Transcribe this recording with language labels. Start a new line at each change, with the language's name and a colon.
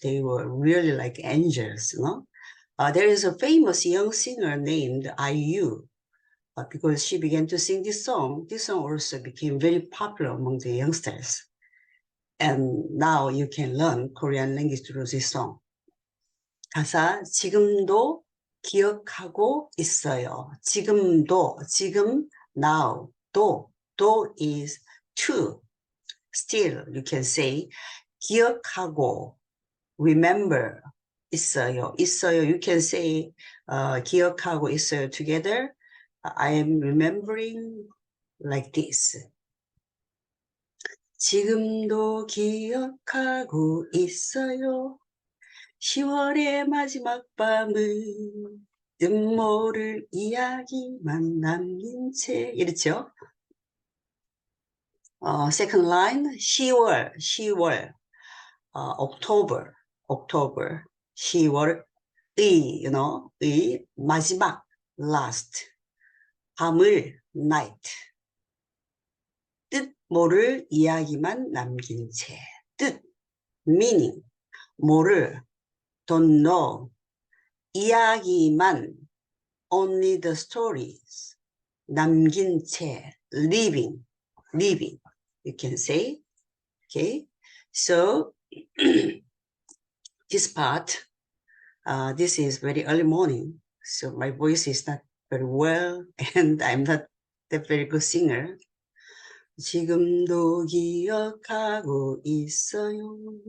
English: They were really like angels, you know. There is a famous young singer named IU. Because she began to sing this song also became very popular among the youngsters. And now you can learn Korean language through this song.
Korean: 가사, 지금도 기억하고 있어요. 지금도, 지금,
English: now,
Korean: 도
English: is to. Still, you can say,
Korean: 기억하고,
English: remember,
Korean: 있어요.
English: you can say,
Korean: 기억하고 있어요
English: together. I am remembering like this.
Korean: 지금도 기억하고 있어요. 10월의 마지막 밤을 뜻모를 이야기만 남긴 채 이렇죠.
English: Second line 10월 October
Korean: 10월의 의 마지막
English: last
Korean: 밤을
English: night
Korean: 뜻 모를 이야기만 남긴 채 뜻
English: meaning
Korean: 모를
English: don't know
Korean: 이야기만
English: only the stories
Korean: 남긴 채
English: living you can say. Okay, so this part this is very early morning, so my voice is not very well and I'm not a very good singer.
Korean: 지금도 기억하고 있어요.